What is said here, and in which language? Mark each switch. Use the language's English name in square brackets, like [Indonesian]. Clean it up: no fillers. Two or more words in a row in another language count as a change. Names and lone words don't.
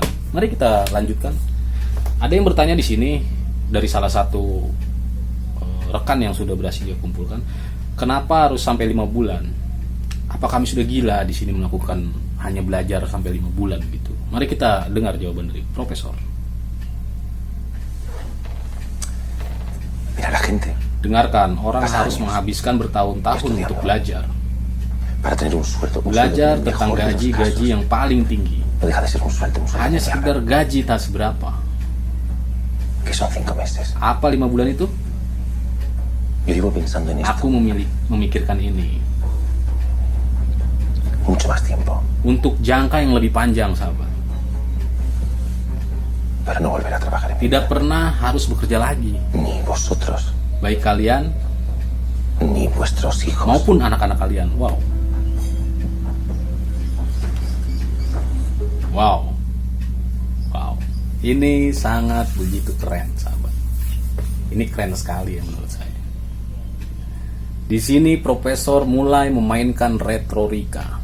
[Indonesian] Mari kita lanjutkan. Ada yang bertanya di sini dari salah satu rekan yang sudah berhasil dia kumpulkan, kenapa harus sampai 5 bulan? Apa kami sudah gila di sini melakukan hanya belajar sampai 5 bulan gitu? Mari kita dengar jawaban dari profesor. [Spanish] Mira la gente, [Indonesian] Dengarkan, orang [Spanish] Pas [Indonesian] harus [Spanish] años. [Indonesian] menghabiskan bertahun-tahun [Spanish] Estudiando. [Indonesian] untuk belajar. [Spanish] para tener un sueldo [Indonesian] Belajar [Spanish] mejor [Indonesian] tentang [Spanish] de los [Indonesian] gaji-gaji [Spanish] casos. [Indonesian] yang paling tinggi. [Spanish] No deja de ser un sueldo [Indonesian] Hanya [Spanish] de [Indonesian] sekedar [Spanish] mierda, [Indonesian] gaji tak seberapa. [Spanish] que son 5 meses. [Indonesian] Apa 5 bulan itu? [Spanish] Yo llevo pensando en esto [Indonesian] Aku memikirkan ini [Spanish] mucho más tiempo [Indonesian] untuk jangka yang lebih panjang, sahabat. [Spanish] para no volver a trabajar en mi [Indonesian] Tidak pernah harus bekerja lagi, [Spanish] ni vosotros [Indonesian] baik kalian [Spanish] ni vuestros hijos. [Indonesian] maupun anak-anak kalian. Wow. Wow. Wow. Ini sangat begitu keren, sahabat. Ini keren sekali ya menurut saya. Di sini profesor mulai memainkan retorika.